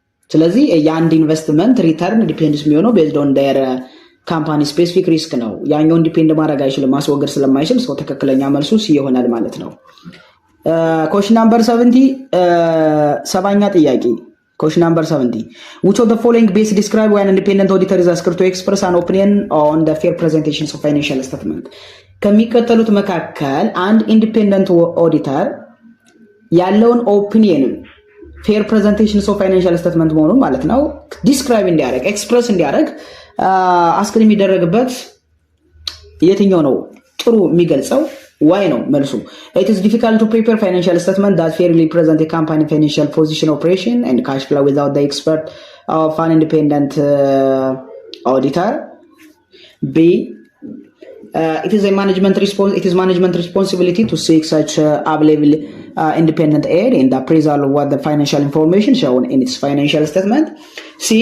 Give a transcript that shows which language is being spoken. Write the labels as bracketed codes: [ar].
[am] ስለዚህ የአንድ ኢንቨስትመንት ሪተርን ዲፔንድስ የሚሆነው [en] based on their company specific risk [am] ነው። ያኛውን ዲፔንድ ማድረግ አይችልም፣ ማስወገድ ስለማይችል ሰው ትክክለኛ መልሱ ሲ ይሆናል ማለት ነው። [en] question number 70 [am] ሰባኛ ጥያቄ [en] Question number 70. Which of the following base describe why an independent auditor is asked to express an opinion on the fair presentation of financial statement? [am] ከሚከተሉት መካከል አንድ ኢንዲፔንደንት ኦዲተር ያለውን ኦፒኒየን ፌር ፕሬዘንቴሽን ኦፍ ፋይናንሻል ስቴትመንት መሆኑን ማለት ነው ዲስክራይብ እንዲያደርግ ኤክስፕረስ እንዲያደርግ አስክን የሚደረግበት የትኛው ነው ጥሩ የሚገልጸው? Why ነው መልሱ? [en] It is difficult to prepare financial statement that fairly present a company financial position, operation and cash flow without the expert of an independent auditor. B. It is management responsibility to seek such available independent aid in the appraisal of what the financial information shown in its financial statement. C.